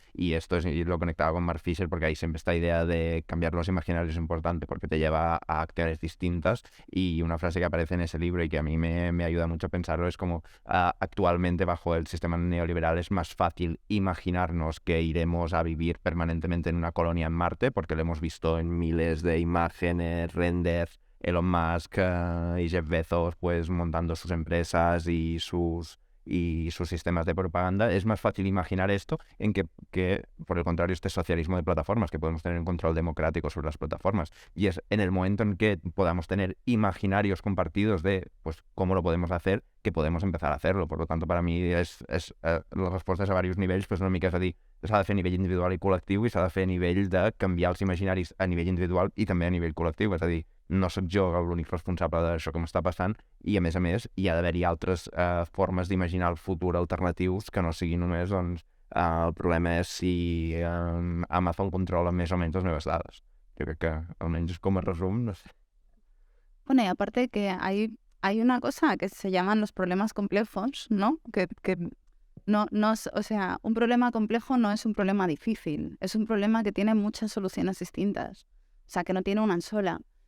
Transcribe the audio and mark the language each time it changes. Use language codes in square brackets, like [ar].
[es] Y esto es, y lo conectaba con Mark Fisher porque ahí siempre esta idea de cambiar los imaginarios es importante porque te lleva a acciones distintas, y una frase que aparece en ese libro y que a mí me ayuda mucho a pensarlo es como actualmente bajo el sistema neoliberal es más fácil imaginarnos que iremos a vivir permanentemente en una colonia en Marte porque lo hemos visto en miles de imágenes, renders, Elon Musk y Jeff Bezos pues montando sus empresas y sus sistemas de propaganda. Es más fácil imaginar esto en que por el contrario, este socialismo de plataformas, que podemos tener un control democrático sobre las plataformas. Y es en el momento en que podamos tener imaginarios compartidos de pues cómo lo podemos hacer, que podemos empezar a hacerlo. Por lo tanto, para mí [ca] és les respostes a diversos nivells, pues una mica és a dir, s'ha de fer a nivell individual i col·lectiu, i s'ha de fer a nivell de canviar els imaginaris a nivell individual i també a nivell col·lectiu. És a dir, no sóc jo l'únic responsable d'això que m'està passant, i a més, hi ha d'haver-hi altres formes d'imaginar el futur alternatius que no siguin només, doncs, el problema és si Amazon controla més o menys les meves dades. Jo crec que, almenys com a resum, no sé. [es] Bueno, y aparte que hay una cosa que se llaman los problemas complejos, ¿no? Que no, o sea, un problema complejo no es un problema difícil, es un problema que tiene muchas soluciones distintas, o sea, que no tiene una sola.